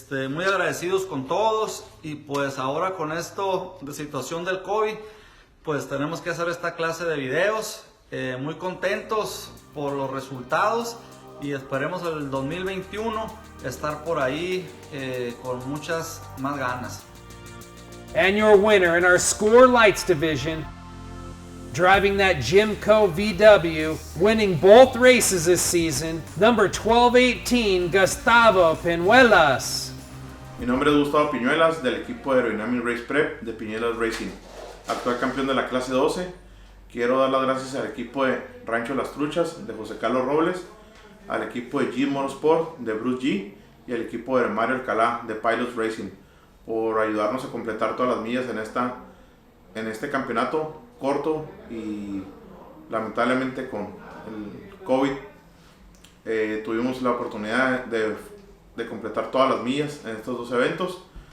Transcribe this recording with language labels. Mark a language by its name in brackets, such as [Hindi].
[Spanish] Muy agradecidos con todos, y pues ahora con esto de situación del COVID, pues tenemos que hacer esta clase de videos. Muy contentos por los resultados y esperemos el 2021 estar por ahí con muchas más ganas. [English] And your winner in our Score Lights division, driving that Jimco VW, winning both races this season, number 1218, Gustavo Piñuelas. [Spanish] Mi nombre es Gustavo Piñuelas, del equipo de Aerodynamic Race Prep de Piñuelas Racing, actual campeón de la clase 12. Quiero dar las gracias al equipo de Rancho Las Truchas de José Carlos Robles, al equipo de G Motorsport de Bruce G y al equipo de Mario Alcalá de Pilots Racing por ayudarnos a completar todas las millas en este campeonato corto y lamentablemente con el COVID tuvimos la oportunidad de completar todas las millas en estos 2 eventos.